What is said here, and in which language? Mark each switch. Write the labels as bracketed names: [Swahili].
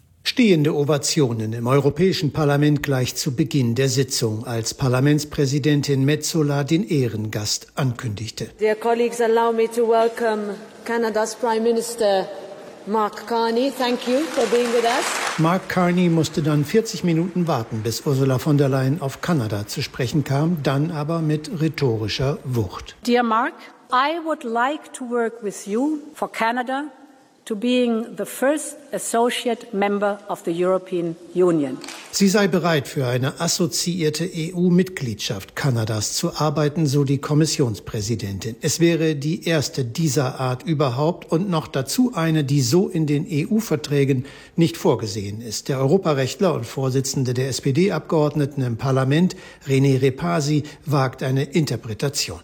[German] Stehende Ovationen im Europäischen Parlament gleich zu Beginn der Sitzung, als Parlamentspräsidentin Metsola den Ehrengast ankündigte. [English] Dear colleagues, allow me to welcome Kanadas Prime Minister Mark Carney. Thank you for being with us. [German] Mark Carney musste dann 40 Minuten warten, bis Ursula von der Leyen auf Kanada zu sprechen kam, dann aber mit rhetorischer Wucht. [English] Dear Mark, I would like to work with you for Canada to being the first associate member of the European Union. [German] Sie sei bereit für eine assoziierte EU-Mitgliedschaft Kanadas zu arbeiten, so die Kommissionspräsidentin. Es wäre die erste dieser Art überhaupt und noch dazu eine, die so in den EU-Verträgen nicht vorgesehen ist. Der Europarechtler und Vorsitzende der SPD-Abgeordneten im Parlament, René Repasi, wagt eine Interpretation.